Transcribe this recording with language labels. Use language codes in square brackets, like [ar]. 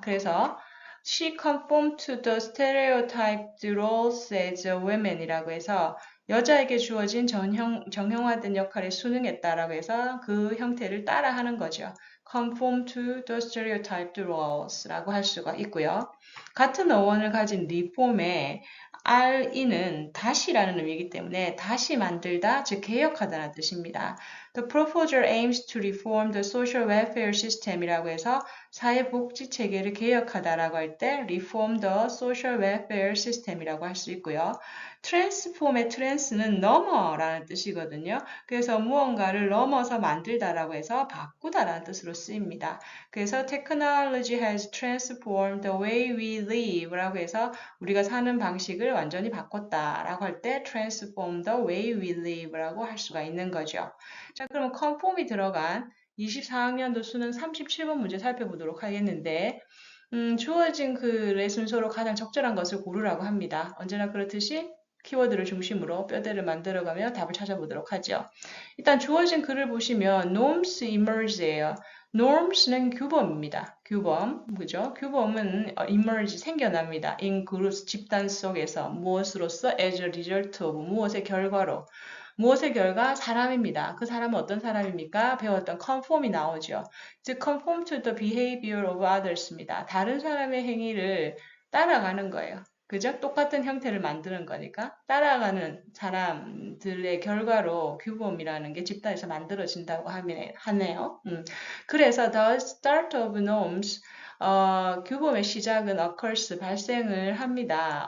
[ko] 그래서 [en] She conformed to the stereotyped roles as a woman [ko] 이라고 해서 여자에게 주어진 정형화된 역할에 순응했다라고 해서 그 형태를 따라하는 거죠. [en] conform to the stereotyped roles라고 [ko] 할 수가 있고요. 같은 어원을 가진 reform의 re는 다시라는 의미이기 때문에 다시 만들다, 즉 개혁하다는 뜻입니다. [en] The proposal aims to reform the social welfare system [ko] 이라고 해서 사회복지 체계를 개혁하다라고 할 때 [en] reform the social welfare system이라고 할 수 있고요. [ko] transform의 trans는 넘어라는 뜻이거든요. 그래서 무언가를 넘어서 만들다라고 해서 바꾸다라는 뜻으로 쓰입니다. 그래서 [en] technology has transformed the way we live [ko] 라고 해서 우리가 사는 방식을 완전히 바꿨다라고 할 때 [en] transform the way we live [ko] 라고 할 수가 있는 거죠. 자, 그러면 conform이 들어간 24학년도 수능 37번 문제 살펴보도록 하겠는데, 주어진 글의 순서로 가장 적절한 것을 고르라고 합니다. 언제나 그렇듯이 키워드를 중심으로 뼈대를 만들어가며 답을 찾아보도록 하죠. 일단 주어진 글을 보시면 norms emerge예요. norms는 규범입니다. 규범, 그죠? 규범은 emerge, 생겨납니다. in groups, 집단 속에서 무엇으로써 [en] as a result of, [ko] 무엇의 결과로. 무엇의 결과? 사람입니다. 그 사람은 어떤 사람입니까? 배웠던 conform이 나오죠. [en] 즉, conform to the behavior of others입니다. [ko] 다른 사람의 행위를 따라가는 거예요. 그죠? 똑같은 형태를 만드는 거니까 따라가는 사람들의 결과로 규범이라는 게 집단에서 만들어진다고 하네요. 그래서 the start of norms 규범의 시작은 occurs 발생을 합니다.